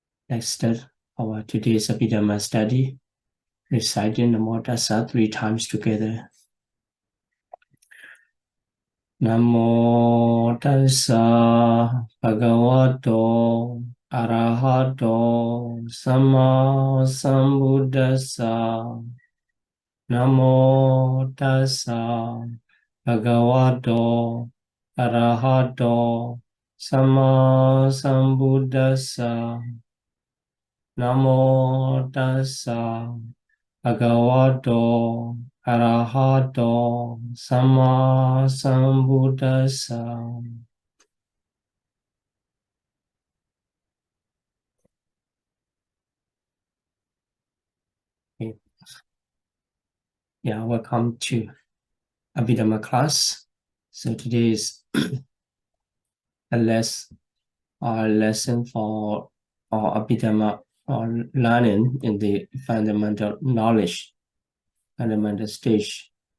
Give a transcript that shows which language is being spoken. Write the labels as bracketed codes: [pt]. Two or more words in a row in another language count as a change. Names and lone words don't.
[en] Let's start our today's Abhidhamma study, reciting [pi] Namo Tassa [en] 3 times together. [pi] Namo Tassa Bhagavato Arahato Sama Sambuddhassa. Namo Tassa Bhagavato Arahato Sama Sambuddhassa. Namo Tassa Bhagavato Arahato Sama Sambuddhassa. [en] Okay. Yeah, welcome to Abhidhamma class. So today is a lesson for our Abhidhamma or learning in the fundamental knowledge, fundamental stage.